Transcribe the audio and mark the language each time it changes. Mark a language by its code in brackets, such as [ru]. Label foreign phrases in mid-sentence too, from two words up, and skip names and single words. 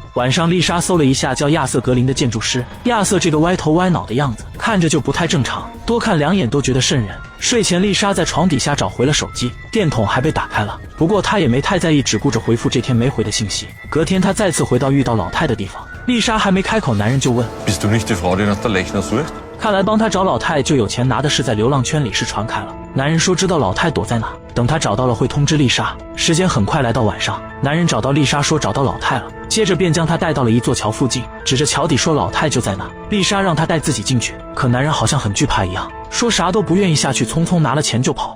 [zh] 晚上丽莎搜了一下叫亚瑟格林的建筑师，亚瑟这个歪头歪脑的样子看着就不太正常，多看2眼都觉得瘆人。睡前丽莎在床底下找回了手机，电筒还被打开了，不过她也没太在意，只顾着回复这天没回的信息。隔天她再次回到遇到老太的地方，丽莎还没开口，男人就问 [de] Bist du nicht die Frau, die nach der Lechner sucht？ [zh] 看来帮他找老太就有钱拿的事在流浪圈里是传开了。男人说知道老太躲在哪，等他找到了会通知丽莎。时间很快来到晚上，男人找到丽莎说找到老太了，接着便将她带到了一座桥附近，指着桥底说老太就在那。丽莎让他带自己进去，可男人好像很惧怕一样，说啥都不愿意下去，匆匆拿了钱就跑。